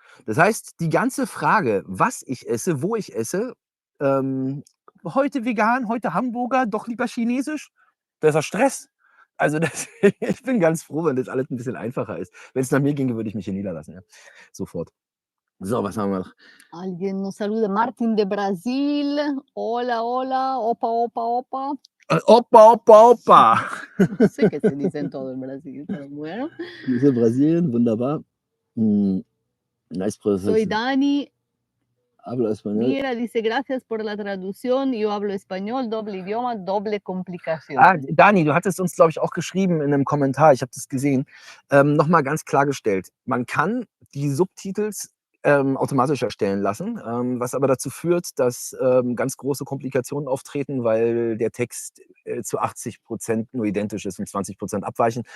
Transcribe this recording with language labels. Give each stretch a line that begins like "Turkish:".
German: Das heißt, die ganze Frage, was ich esse, wo ich esse, heute vegan, heute Hamburger, doch lieber chinesisch, das ist ja Stress. Also das, ich bin ganz froh, wenn das alles ein bisschen einfacher ist. Wenn es nach mir ginge, würde ich mich hier niederlassen. Ja. Sofort. So, was haben wir noch?
Spanish: Alguien nos saluda, Martin de Brasil. Hola, hola, opa, opa, opa. Opa, Opa, Opa. No sé qué se dice en todo el Brasil, pero bueno.
German: Grüße Brasilien, wunderbar.
English: Nice
Spanish: Soy
English: pronunciation.
Spanish: Dani. Habla español. Mira, dice, gracias por la traducción. Yo hablo español, doble idioma, doble complicación.
German: Dani, du hattest uns, glaube ich, auch geschrieben in einem Kommentar, ich habe das gesehen, nochmal ganz klargestellt. Man kann die Subtitels automatisch erstellen lassen, was aber dazu führt, dass ganz große Komplikationen auftreten, weil der Text zu 80% nur identisch ist und 20% abweichen.